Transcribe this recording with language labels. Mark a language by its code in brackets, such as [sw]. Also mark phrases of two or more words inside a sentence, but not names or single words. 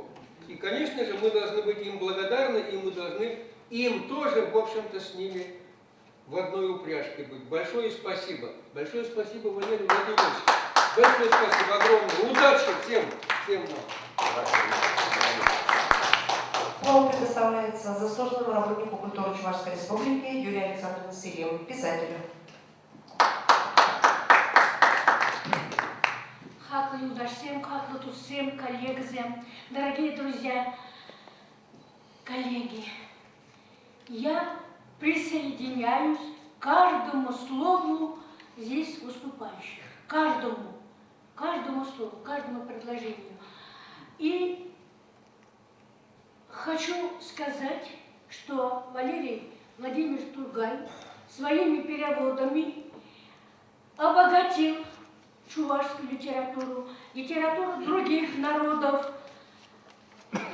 [ru] И, конечно же, мы должны быть им благодарны, и мы должны им тоже, в общем-то, с ними в одной упряжке быть. Большое спасибо. Большое спасибо, Валерий Владимирович. Большое спасибо огромное. Удачи всем нам. Слово предоставляется заслуженному работнику культуры Чувашской Республики Юлии Александровне Сирьевой, писателю. [cv] Хаклы удашсем, хаклы тусем, коллегзем. [ru] Дорогие друзья, коллеги, я присоединяюсь к каждому слову здесь выступающих. Каждому слову, каждому предложению. И хочу сказать, что Валерий Владимирович Тургай своими переводами обогатил чувашскую литературу, литературу других народов.